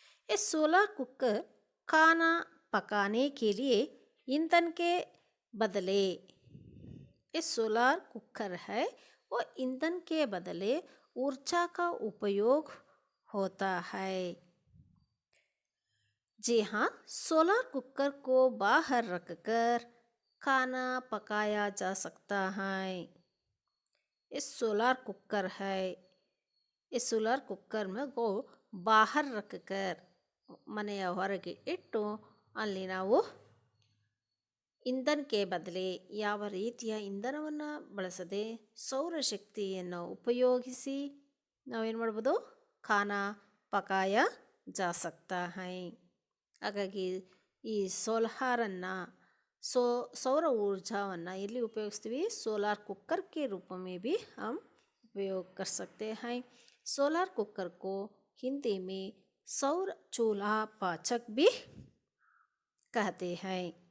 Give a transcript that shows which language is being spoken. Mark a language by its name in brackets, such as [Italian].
[Hindi] ये solar cooker खाना पकाने के लिए ईंधन के बदले, ये सोलार कुकर है वो ईंधन के बदले ऊर्जा का उपयोग होता है। जी हाँ, सोलार कुकर को बाहर रखकर खाना पकाया जा सकता है। ये सोलार कुकर है, ये सोलार कुकर में को बाहर रखकर [Kannada] ಮನೆಯ ಹೊರಗೆ ಇಟ್ಟು ಅಲ್ಲಿ ನಾವು ಇಂಧನಕ್ಕೆ ಬದಲಿ ಯಾವ ರೀತಿಯ ಇಂಧನವನ್ನು ಬಳಸದೆ ಸೌರಶಕ್ತಿಯನ್ನು ಉಪಯೋಗಿಸಿ ನಾವೇನು ಮಾಡ್ಬೋದು, [Hindi] ಖಾನಾ ಪಕಾಯ ಜಾ ಸಕ್ತಾ ಹೈ. [Kannada] ಹಾಗಾಗಿ ಈ ಸೋಲಾರನ್ನು [Hindi] सौर ऊर्जाವನ್ನು [Kannada] ಎಲ್ಲಿ ಉಪಯೋಗಿಸ್ತೀವಿ, [Hindi] सोलार कुकर के रूप में भी हम उपयोग कर सकते हैं. सोलार कुकर को हिंदी में सौर चूल्हा पाचक भी कहते हैं.